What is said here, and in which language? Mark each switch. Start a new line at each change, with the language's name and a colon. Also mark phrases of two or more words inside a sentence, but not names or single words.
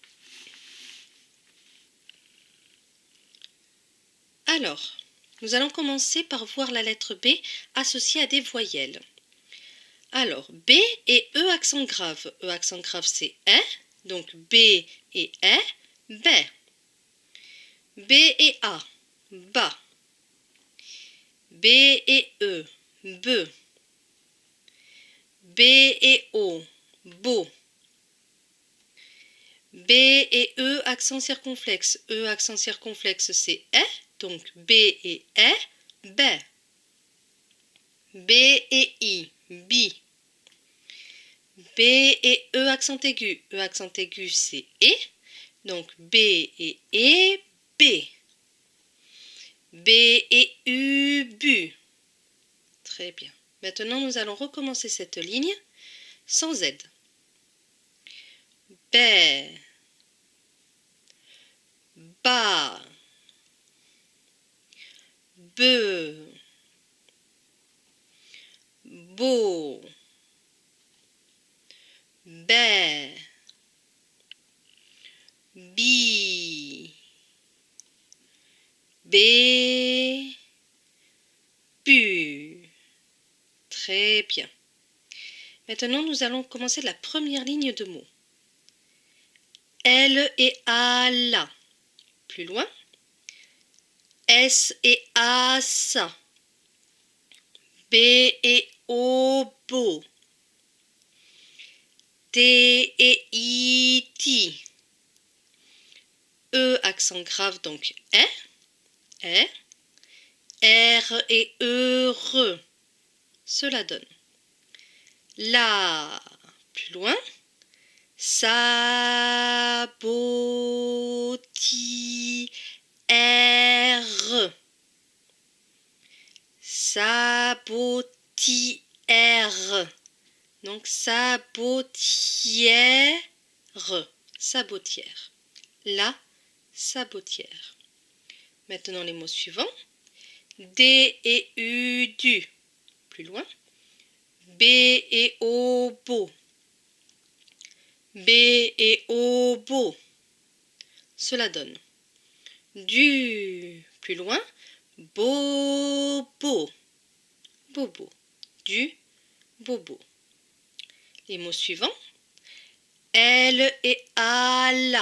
French: Alors, nous allons commencer par voir la lettre B associée à des voyelles. Alors, B et E accent grave. E accent grave, c'est E, donc B et E, B. B et A, ba. B et E, be. B et O, bo. B et E accent circonflexe. E accent circonflexe, c'est E, donc B et E, B. B et I, bi. B et E accent aigu. E accent aigu, c'est E, donc B et E, B. B et U, bu. Très bien. Maintenant, nous allons recommencer cette ligne sans Z. B, ba, be, bo, be, bi, bé, bu. Très bien. Maintenant, nous allons commencer la première ligne de mots. L et A, la. Plus loin. S et A, sa. B et O, bo. T et I, ti. E accent grave, donc E. R et E, re. Cela donne. La, plus loin. Sabotière. Sabotière. Donc sabotière. Sabotière. La sabotière. Maintenant les mots suivants. D et U, du. Plus loin. B et O, bo. B et O, bo. Cela donne. Du, plus loin. Bobo. Bobo. Du, bobo. Les mots suivants. L et A, la.